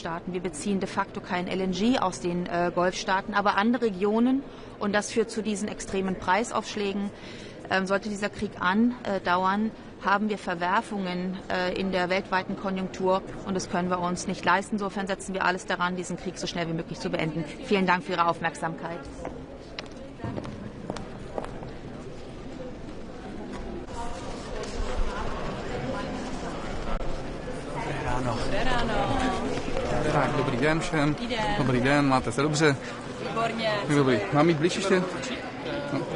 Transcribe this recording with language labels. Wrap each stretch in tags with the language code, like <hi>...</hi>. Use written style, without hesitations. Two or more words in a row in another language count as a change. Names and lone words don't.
<de>Wir beziehen</de> <la>de facto</la> <de>kein LNG aus den Golfstaaten, aber andere Regionen. Und das führt zu diesen extremen Preisaufschlägen. Sollte dieser Krieg andauern, haben wir Verwerfungen in der weltweiten Konjunktur. Und das können wir uns nicht leisten. Insofern setzen wir alles daran, diesen Krieg so schnell wie möglich zu beenden. Vielen Dank für Ihre Aufmerksamkeit.</de> <cs>Tak, dobrý den všem. Dobrý den, máte se dobře? Výborně. Dobrý. Mám jít blíž ještě? No.</cs>